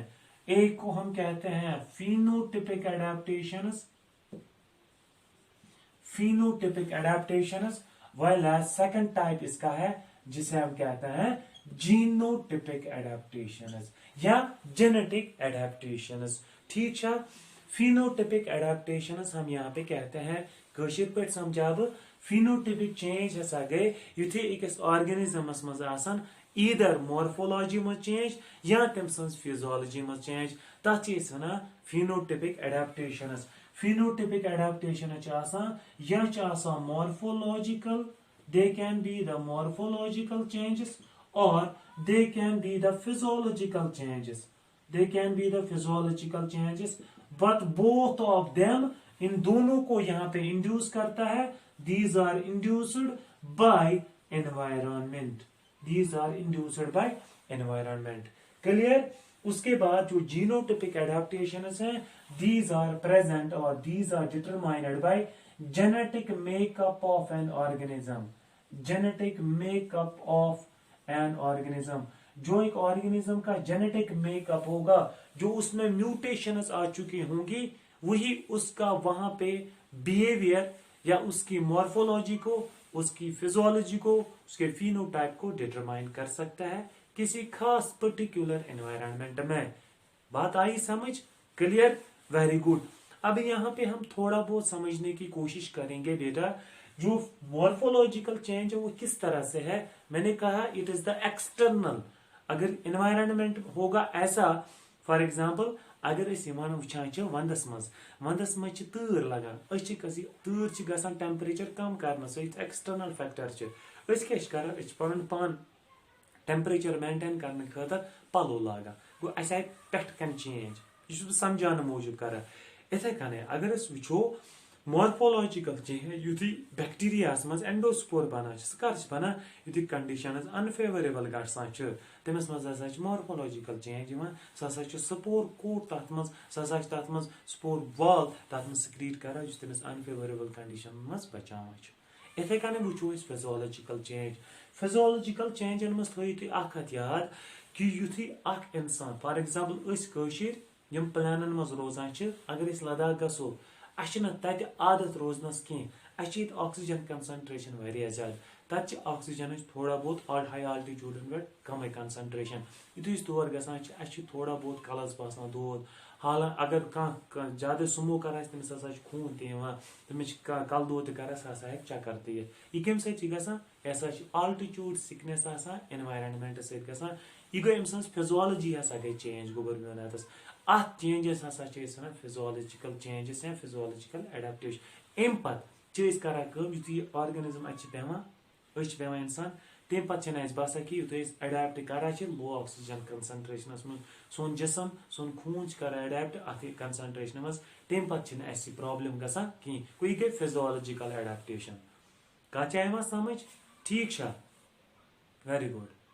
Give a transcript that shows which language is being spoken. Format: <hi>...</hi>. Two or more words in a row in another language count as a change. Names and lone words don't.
<hi>एक को हम कहते हैं</hi> <en>phenotypic adaptations, phenotypic adaptations, while second type</en> <hi>इसका है जिसे हम कहते हैं</hi> <en>genotypic adaptations</en> <hi>या</hi> <en>genetic adaptations.</en> <hi>ठीक है?</hi> <en>phenotypic adaptations</en> <hi>हम यहाँ पे कहते हैं,</hi> <ks>कशिर पे समझाव,</ks> <en>phenotypic change</en> <ks>हसा गए युथे अकिस ऑर्गेनिजमस मज आसान</ks> <en>either morphology</en> <ks>मज चेंज या तम सन्स फिजियोलॉजी मज चेंज, तथ वन</ks> <en>phenotypic adaptations. phenotypic adaptation या मॉर्फोलॉजिकल, they can be the morphological changes or they can be the physiological changes, they can be the physiological changes, but both of them,</en> <hi>इन दोनों को यहाँ पे इंड्यूस करता है,</hi> <en>these are induced by environment, these are induced by environment। क्लियर?</en> <hi>उसके बाद जो</hi> <en>genotypic adaptations</en> <hi>हैं,</hi> <en>these are present or these are determined by genetic makeup of an organism, genetic makeup of an organism,</en> <hi>जो एक ऑर्गेनिज्म का</hi> <en>genetic makeup</en> <hi>होगा, जो उसमें म्यूटेशंस आ चुकी होंगी, वही उसका वहां पे बिहेवियर या उसकी मॉर्फोलॉजी को, उसकी फिजियोलॉजी को, उसके फिनोटाइप को डिटरमाइन कर सकता है किसी खास</hi> <en>particular environment</en> <hi>में। बात आई समझ? क्लियर?</hi> <en>very good.</en> <hi>अब यहाँ पे हम थोड़ा बहुत समझने की कोशिश करेंगे बेटा, जो मॉर्फोलॉजिकल चेंज है वो किस तरह से है। मैंने कहा</hi> <en>it is the external.</en> <hi>अगर एनवायरनमेंट होगा ऐसा,</hi> <en>for example</en> <ks>अगर वुचान वंदस मज तूर लगान, तूर गसान टेम्परेचर कम कर,</ks> <en>external factor</en> <ks>क्या पन पान</ks> <en>temperature maintain</en> <ks>करने खतर पलो लागान, गो अस आए पेट कन चेंज, यह समझाने मूजूब कर। इथे कन</ks> <hi>अगर वो</hi> <en>morphological change</en> <ks>युथी बैक्टीरिया मज एंडोस्पोर बनान, कर बनान युथी</ks> <en>conditions unfavourable</en> <ks>गसान, तमिस मज</ks> <en>morphological change,</en> <ks>सह</ks> <en>spore coat</en> <ks>तथ मज, सह तथ मज</ks> <en>spore wall</en> <ks>तथ मज सिक्रीट कर, तमिस</ks> <en>unfavourable condition</en> <ks>मज बचान। इथे कन वो</ks> <en>physiological change.</en> <ks>फिजियोलॉजिकल चेंजन मज थो याद कि युथी इंसान,</ks> <en>for example</en> <ks>यम प्लानन मज रोजान, अगर लद्दाख गो तत आदत रोजनस कह,</ks> <en>oxygen concentration</en> <ks>वारिया ज्यादा, तत ऑक्सीजन</ks> <hi>थोड़ा बहुत</hi> <ks>हाई आल्टीट्यूडन पे कम कंसंट्रेशन, युथु तौर गसान</ks> <hi>थोड़ा बहुत</hi> <ks>कलस बसान दोद, हालांकि अगर कह ज्यादा स्मोकर तमिस खून तमिस कल दोद कर चक्कर तयत, यह कम सत यह</ks> <en>altitude sickness environment</en> <ks>सत, यह गई अम फिजियोलॉजी गई चेंज गोबरमेंट अत चेंजेस वन</ks> <en>physiological changes</en> <ks>या</ks> <en>physiological adaptation.</en> <ks>अम पे करान यु ऑर्गेनिज्म पे इंसान, तम पे बसान कि युत एडेप्ट करान</ks> <en>low oxygen concentration</en> <ks>में, सोन जिसम सोन खून कर एडेप्ट अत कंसंट्रेशन मज, तम पे प्रॉब्लम गसान कहीं, यह गई</ks> <en>physiological adaptation.</en> <ks>कत आया समझ? ठीक,</ks> <en>very good.</en>